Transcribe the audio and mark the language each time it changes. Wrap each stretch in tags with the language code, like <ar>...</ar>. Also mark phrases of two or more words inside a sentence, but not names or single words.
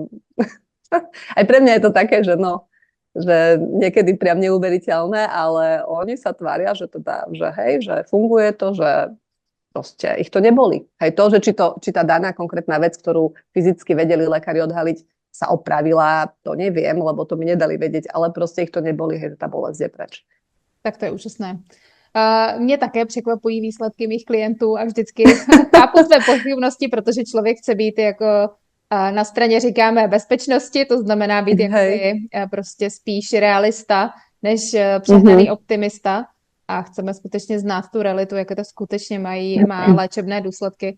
<sk>Aj pre mňa je to také, že že niekedy priam neuveriteľné, ale oni sa tvária, že teda, že hej, že funguje to, že proste ich to neboli. Hej, to, že či tá daná konkrétna vec, ktorú fyzicky vedeli lekári odhaliť, sa opravila, to neviem, lebo to mi nedali vedieť, ale proste ich to neboli, hej, tá bolesť je preč. Tak to je úžasné.</sk> <cs>Mě také překvapují výsledky mých klientů a vždycky chápu své pochybnosti, protože člověk chce být jako na straně říkáme bezpečnosti, to znamená být jakoby prostě spíš realista, než přehnaný optimista a chceme skutečně znát tu realitu, jaké to skutečně má léčebné důsledky.</cs>